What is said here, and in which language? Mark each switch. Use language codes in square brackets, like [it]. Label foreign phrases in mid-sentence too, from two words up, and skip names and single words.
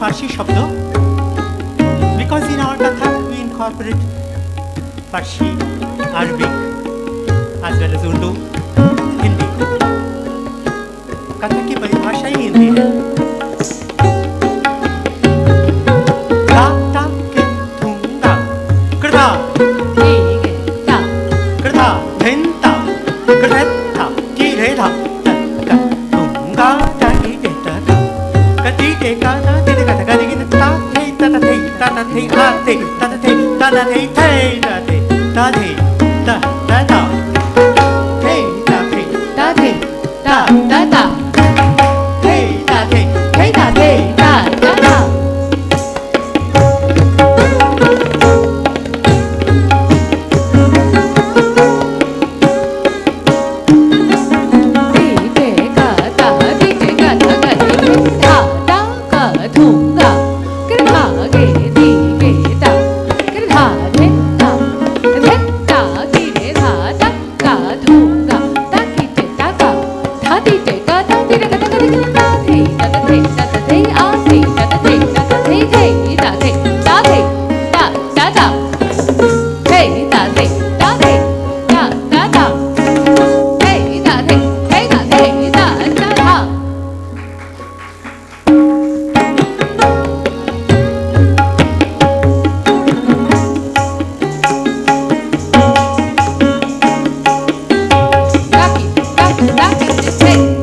[hi] শব্দ, [en] because in our Katha we incorporate Farsi, Arabic as well as Urdu, Hindi. [hi] कथा की परिभाषा ही हिंदी है। ता ता के थुंगा कृता ता कृता धिंता कृता की रे था का थुंगा ता की के ता कति के का ता ते का ता की ता थे ता थे ता थे आ थे ता थे ता थे थे ता थे ता थे ता ता ता थे ता थे ता थे ता ता ता थे ता थे थे ता थे ता ता ता दी टे का ता दी टे का ता का दी ता ता का थूंगा कृधा गे दी गे ता कृधा थे ता की रे धा ता का थूंगा ता की टे ता का था दी टे का ता दी रे का ता दी ता थे ता थे ता थे आ थे ता थे ता थे थे ता थे ता थे ता ता ता थे ता थे ता थे ता ता ता थे ता थे ता ता ता ताकी ताकी ताकी थे